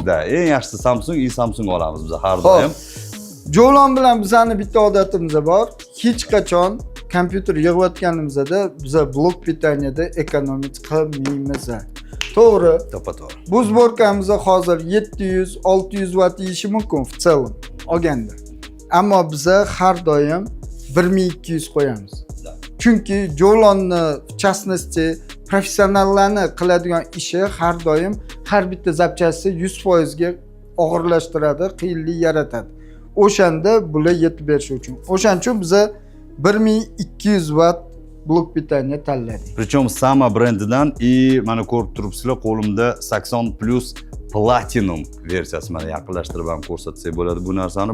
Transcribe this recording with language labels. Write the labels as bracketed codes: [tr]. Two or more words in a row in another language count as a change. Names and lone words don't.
[uz] Eng yaxshisi Samsung, Samsung olamiz biz har doim. Jo'lon bilan bizani bitta odatimiz bor. Hech qachon kompyuter yig'ayotganimizda biza [ru] блок питанияда [uz] ekonomik qilmaymiz. To'g'ri. To'g'ri. Bu zborkamiz hozir 700-600 watt yeyishi mumkin [ru] в целом [uz] olganda. Ammo biza har doim 1200 qo'yamiz. Chunki Jo'lonni [ru] в частности [uz] professionallarni qiladigan ishi har doim har bitta zapchasi 100% ga og'irlashtiradi, qiyinlik yaratadi. O'shanda bular yetib berish uchun. O'shaning uchun biza 1200 watt [ru] блок питания [uz] tanladik. Причем Sama brendidan mana ko'rib turibsizlar, qo'limda 80 plus Platinum versiyasi, mana yaqinlashtirib ham ko'rsatsak bo'ladi bu narsani.